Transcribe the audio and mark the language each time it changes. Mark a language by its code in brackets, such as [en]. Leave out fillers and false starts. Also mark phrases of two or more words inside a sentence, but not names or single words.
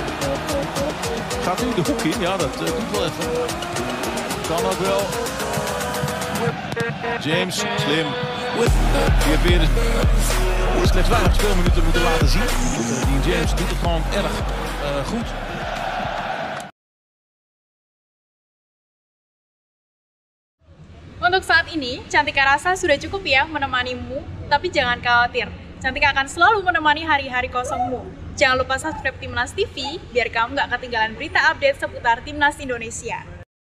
[nl] Gaat nu de hoek in, ja, dat doet wel even. Kan ook wel. James, slim. Die heeft weer slechts weinig speelminuten moeten laten zien. Die James doet het gewoon erg goed. [id] Untuk saat ini, Cantika rasa sudah cukup ya menemanimu, tapi jangan khawatir. Cantika akan selalu menemani hari-hari kosongmu. Jangan lupa subscribe Timnas TV, biar kamu gak ketinggalan berita update seputar Timnas Indonesia.